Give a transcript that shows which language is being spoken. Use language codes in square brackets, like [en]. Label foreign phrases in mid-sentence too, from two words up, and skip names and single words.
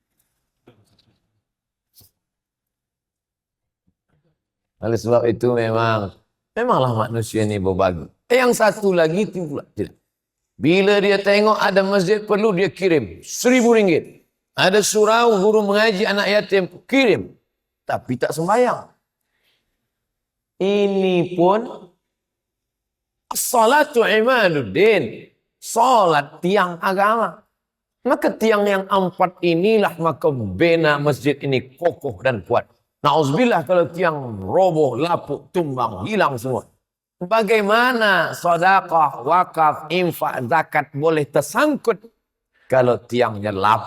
[ms] Oleh sebab itu memanglah manusia ini berbagi. Yang satu lagi tidak. Bila dia tengok ada masjid perlu, dia kirim 1.000 ringgit. Ada surau guru mengaji anak yatim, kirim. Tapi tak sembahyang. Ini pun [ar] الصلاة عماد الدين. [ms] Salat tiang agama. Maka tiang yang 4 inilah maka bina masjid ini kokoh dan kuat. Na'udzubillah kalau tiang roboh, lapuk, tumbang, hilang semua. Bagaimana sedekah, wakaf, infak, zakat boleh tersangkut kalau tiangnya lapuk?